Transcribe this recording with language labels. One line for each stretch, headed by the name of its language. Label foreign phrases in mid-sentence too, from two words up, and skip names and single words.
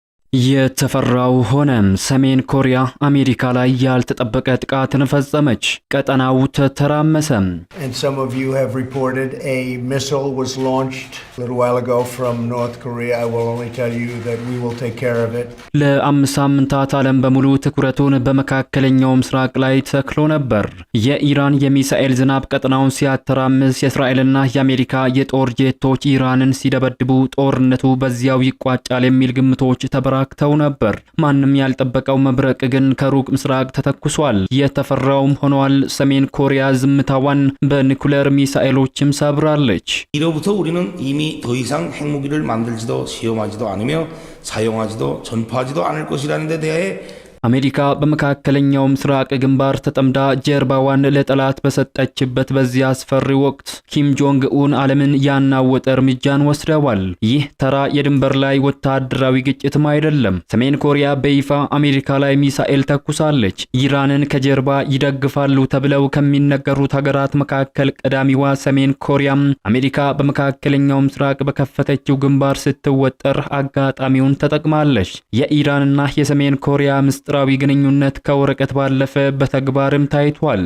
Amharic: የተፈራው ሆነም ሰሜን ኮሪያ አሜሪካ ላይ ያልተጠበቀ ጥቃትን ፈጸመች። ቀጠናው ተተራመሰ።
English: And some of you have reported a missile was launched a little while ago from North Korea. I will only tell you that we will take care of it.
Amharic: ለአምስት ሳምንታት ዓለም በሙሉ ትኩረቱን በመካከለኛው ምስራቅ ላይ ተክሎ ነበር። የኢራን የሚሳኤል ዝናብ ቀጠናውን ሲያተራምስ የእስራኤልና የአሜሪካ የጦር ጄቶች ኢራንን ሲደበድቡ ጦርነቱ በዚያው ይቋጫል የሚል ግምቶች ተበራክተው ነበር። ማንም ያልጠበቀው መብረቅ ግን ከሩቅ ምስራቅ ተተኩሷል። የተፈራውም ሆኗል። ሰሜን ኮሪያ ዝምታዋን በኒኩሌር ሚሳኤሎችም ሰብራለች።
Korean: 이로부터 우리는 이미 더 이상 핵무기를 만들지도 시험하지도 않으며 사용하지도 전파하지도 않을 것이라는 데 대해
Amharic: አሜሪካ በመካከለኛው ምስራቅ ግንባር ተጠምዳ ጀርባዋን ለጠላት በሰጠችበት በዚያ አስፈሪ ወቅት ኪም ጆንግ ኡን ዓለምን ያናወጠ እርምጃን ወስደዋል። ይህ ተራ የድንበር ላይ ወታደራዊ ግጭትም አይደለም። ሰሜን ኮሪያ በይፋ አሜሪካ ላይ ሚሳኤል ተኩሳለች። ኢራንን ከጀርባ ይደግፋሉ ተብለው ከሚነገሩት ሀገራት መካከል ቀዳሚዋ ሰሜን ኮሪያም አሜሪካ በመካከለኛው ምስራቅ በከፈተችው ግንባር ስትወጠር አጋጣሚውን ተጠቅማለች። የኢራንና የሰሜን ኮሪያ ምስጢራዊ ግንኙነት ከወረቀት ባለፈ በተግባርም ታይቷል።